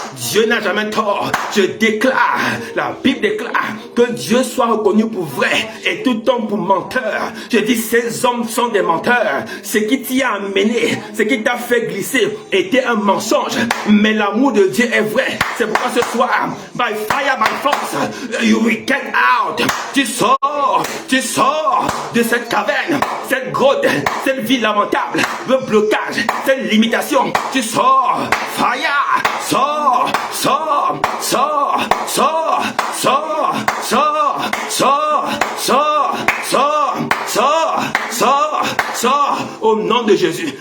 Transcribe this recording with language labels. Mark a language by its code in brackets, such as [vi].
[fr] Dieu n'a jamais tort. Je déclare, la Bible déclare que Dieu soit reconnu pour vrai et tout homme pour menteur. Je dis, ces hommes sont des menteurs. Ce qui t'y a amené, ce qui t'a fait glisser était un mensonge. Mais l'amour de Dieu est vrai. C'est pourquoi ce soir, [en] by fire, by force, you will get out. [fr] Tu sors de cette caverne, cette grotte, cette vie lamentable, le blocage, cette limitation. Tu sors, fire, sors, sors, sors, sors, sors, sors, sors, sors, sors, sors, sors, sors, au nom de Jésus.